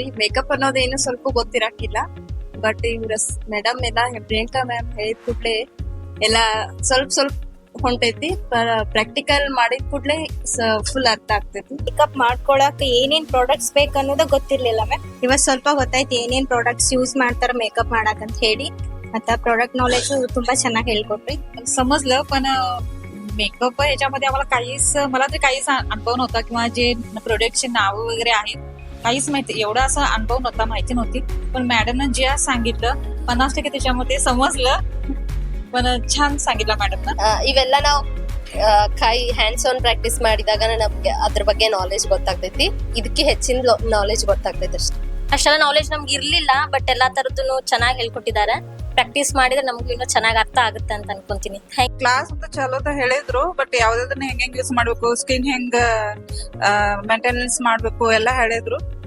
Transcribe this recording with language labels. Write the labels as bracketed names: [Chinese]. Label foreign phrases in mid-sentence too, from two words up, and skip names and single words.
[Kannada] ಮೇಕಪ್ ಅನ್ನೋದೇನು ಸ್ವಲ್ಪ ಗೊತ್ತಿರಾಕಿಲ್ಲ, ಬಟ್ ಇವ್ರ ಮೇಡಮ್ ಎಲ್ಲ ಪ್ರಿಯಾಂಕಾ ಮ್ಯಾಮ್ ಹೇಳಿದ ಕೂಡ್ಲೆ ಎಲ್ಲ ಸ್ವಲ್ಪ ಹೊಂಟೈತಿ. ಪ್ರಾಕ್ಟಿಕಲ್ ಮಾಡಿದ ಕೂಡ್ಲೆ ಫುಲ್ ಅರ್ಥ ಆಗ್ತೈತಿ. ಮೇಕಪ್ ಮಾಡ್ಕೊಳಕ್ ಏನೇನ್ ಪ್ರಾಡಕ್ಟ್ಸ್ ಬೇಕು ಅನ್ನೋದ ಗೊತ್ತಿರ್ಲಿಲ್ಲ ಮ್ಯಾಮ್. ಇವತ್ ಸ್ವಲ್ಪ ಗೊತ್ತಾಯ್ತು ಏನೇನ್ [English] products use [Kannada] ಮಾಡ್ತಾರ ಮೇಕಪ್ ಮಾಡಕ್ ಅಂತ ಹೇಳಿ. आता [English] product knowledge [Kannada] ತುಂಬಾ ಚೆನ್ನಾಗಿ ಹೇಳ್ಕೊಟ್ರಿ. [Marathi] समजलं, पण मेकअप ह्याच्यामध्ये आम्हाला मला तर काहीच अनुभव नव्हता किंवा जे प्रोडक्टचे नाव वगैरे आहेत काहीच माहिती, एवढा असा अनुभव नव्हता, माहिती नव्हती. पण मॅडमनं जे आज सांगितलं 50% त्याच्यामध्ये समजलं, पण छान सांगितलं मॅडमनं. [Kannada] ಇವೆಲ್ಲ ನಾವು ಕೈ [English] hands on practice [Kannada] ಮಾಡಿದಾಗ ನಮ್ಗೆ ಅದ್ರ ಬಗ್ಗೆ ನಾಲೆಜ್ ಗೊತ್ತಾಗ್ತೈತಿ. ಇದಕ್ಕೆ ಹೆಚ್ಚಿನ ನಾಲೆಜ್ ಗೊತ್ತಾಗ್ತೈತಿ ಅಷ್ಟೇ. ಅಷ್ಟೆಲ್ಲ ನಾಲೆಜ್ ನಮ್ಗೆ ಇರ್ಲಿಲ್ಲ, ಬಟ್ ಎಲ್ಲಾ ತರದ್ದು ಚೆನ್ನಾಗಿ ಹೇಳ್ಕೊಟ್ಟಿದ್ದಾರೆ. ಪ್ರಾಕ್ಟೀಸ್ ಮಾಡಿದ್ರೆ ನಮ್ಗೆ ಇನ್ನೂ ಚೆನ್ನಾಗಿ ಅರ್ಥ ಆಗುತ್ತೆ ಅಂತ ಅನ್ಕೊಂತೀನಿ. ಕ್ಲಾಸ್ ಅಂತ ಚಲೋ ಹೇಳಿದ್ರು, ಬಟ್ ಯಾವ್ದಾದನ್ನ ಹೆಂಗ್ ಯೂಸ್ ಮಾಡ್ಬೇಕು, ಸ್ಕಿನ್ ಹೆಂಗ್ ಮೇಂಟೆನೆನ್ಸ್ ಮಾಡ್ಬೇಕು ಎಲ್ಲ ಹೇಳಿದ್ರು.